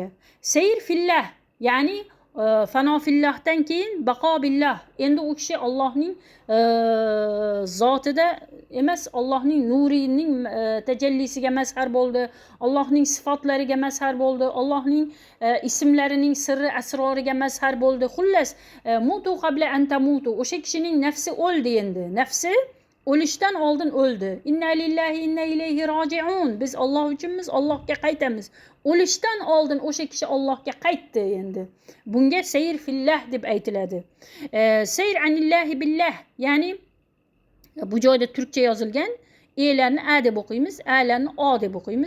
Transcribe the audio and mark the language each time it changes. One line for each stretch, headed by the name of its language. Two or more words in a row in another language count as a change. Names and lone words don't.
Uzbek: Seyr fillah, ya'ni fano fillahdan keyin baqo billah. Endi u kishi Allohning zotida emas, Allohning nurining tajallisiga mazhar bo'ldi. Allohning sifatlariga mazhar bo'ldi. Allohning ismlarining sirri asroriga mazhar bo'ldi. Xullas,
Arabic: موتوا قبل أن تموتوا.
Uzbek: O'sha kishining nafsi o'ldi endi. Nafsi o'lishdan oldin o'ldi.
Arabic: إنا لله إنا إليه راجعون.
Uzbek: Biz Alloh uchunmiz, Allohga qaytamiz. O'lishdan oldin o'sha kishi Allohga qaytdi endi. Bunga sayr fillah deb aytiladi. Sayr anillahi billah, ya'ni bu joyda turkcha yozilgan. E'larni a deb o'qiymiz, a'larni o deb o'qiymiz.